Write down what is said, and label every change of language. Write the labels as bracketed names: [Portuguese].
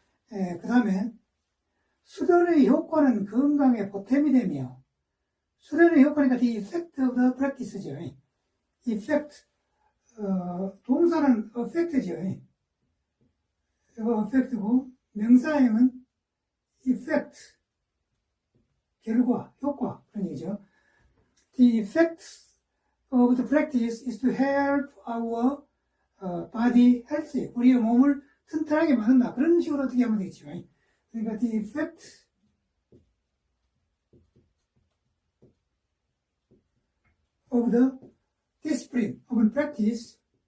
[Korean] 그 다음에 수련의 효과는 건강에 보탬이 되며 수련의 효과니까 [English] the effect of the practice [Korean] 죠. effect 동사는 affect죠. 이거 affect고 명사형은 effect 결과, 효과 그런 얘기죠. [English] The effect of the practice is to help our body healthy. [Korean] 우리의 몸을 튼튼하게 만든다. 그런 식으로 어떻게 하면 되겠죠. 그러니까 [English] the effect of the discipline of practice.